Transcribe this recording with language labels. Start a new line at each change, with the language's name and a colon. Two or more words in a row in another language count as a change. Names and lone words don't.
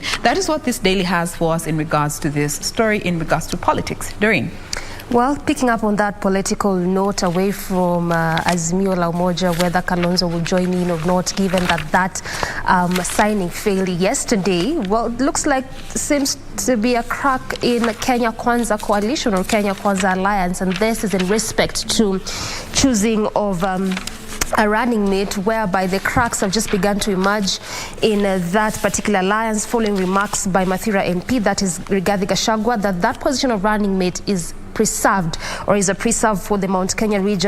English: That is what this daily has for us in regards to this story, in regards to politics. Doreen. Well, picking up on that political note, away from Azimio la Umoja, whether Kalonzo will join in or not, given that signing failed yesterday, well, it looks like seems to be a crack in Kenya Kwanza coalition or Kenya Kwanza alliance, and this is in respect to choosing of a running mate, whereby the cracks have just begun to emerge in that particular alliance following remarks by Mathira MP, that is Rigathi Gachagua, that position of running mate is preserved, or is a preserve for the Mount Kenya region.